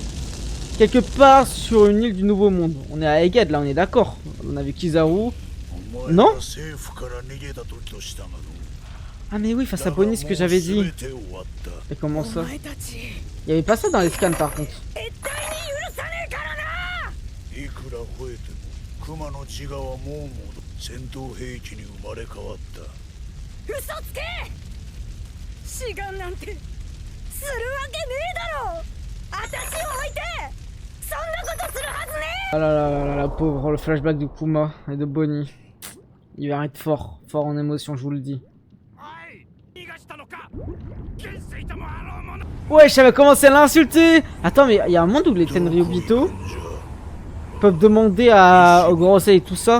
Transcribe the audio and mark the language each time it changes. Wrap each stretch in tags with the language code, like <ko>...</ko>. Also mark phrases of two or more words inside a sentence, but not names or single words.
<fr>Quelque part sur une île du Nouveau Monde. On est à Egad là, on est d'accord. On a vu Kizaru. Non? Ah mais oui, face à Bonnie, ce que j'avais dit. Et comment ça? Il y avait pas ça dans les scans par contre.</fr> <ja>いくら吠えても熊の自我はもうもど戦闘兵器に生まれ変わった。嘘つけ。志願なんてするわけねえだろ。私を置いてそんなことするはずねえ。</ja> <fr>Ah là là là là là, pauvre, le flashback de Kuma et de Bonnie. Il va être fort, fort en émotion, je vous le dis. Ouais, j'avais commencé à l'insulter. Attends, mais il y a un monde où les Tenryubito peuvent demander au Gorosei et tout ça.</fr>